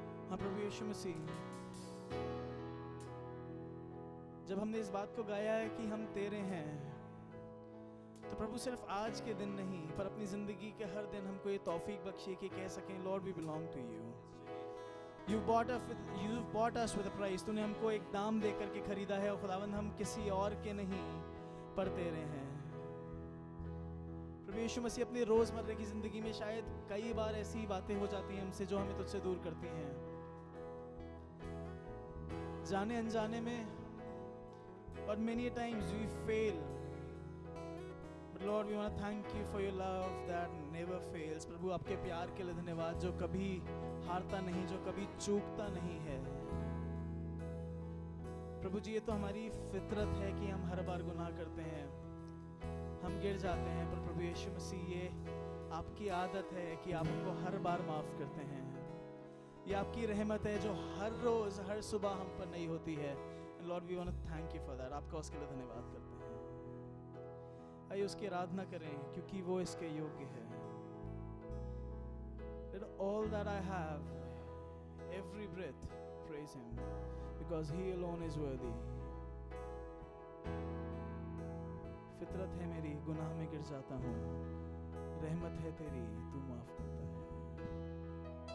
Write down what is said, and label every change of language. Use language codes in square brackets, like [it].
[hi] हाँ प्रभु यीशु मसीह, जब हमने इस बात को गाया है कि हम तेरे हैं, तो प्रभु सिर्फ आज के दिन नहीं पर अपनी जिंदगी के हर दिन हमको ये तौफीक बख्शिए कि कह सकें [en] Lord we belong to you. You've bought us with a price. [hi] तूने हमको एक दाम दे करके खरीदा है और खुदावंद हम किसी और के नहीं पर तेरे हैं। प्रभु यीशु मसीह अपनी रोजमर्रा की जिंदगी में शायद कई बार ऐसी बातें हो जाती हैं हमसे जो हमें तुझसे दूर करती हैं, जाने अनजाने में, और [en] many a times we fail. But Lord, we want to thank you for your love that never fails. [hi] प्रभु आपके प्यार के लिए धन्यवाद जो कभी हारता नहीं, जो कभी चूकता नहीं है। प्रभु जी ये तो हमारी फितरत है कि हम हर बार गुनाह करते हैं, हम गिर जाते हैं, पर प्रभु यीशु मसीह ये आपकी आदत है कि आप हमको हर बार माफ करते हैं। ये आपकी रहमत है जो हर रोज हर सुबह हम पर नहीं होती है। [en] Lord we want to thank you for that. [hi] आपका उसके लिए धन्यवाद करते हैं। आइए उसकी आराधना करें क्योंकि वो इसके योग्य है। [en] Let all that I have, every breath, praise him because he alone is worthy. [hi] फितरत है मेरी, गुनाह में गिर जाता हूँ, रहमत है तेरी, तू माफ करता है।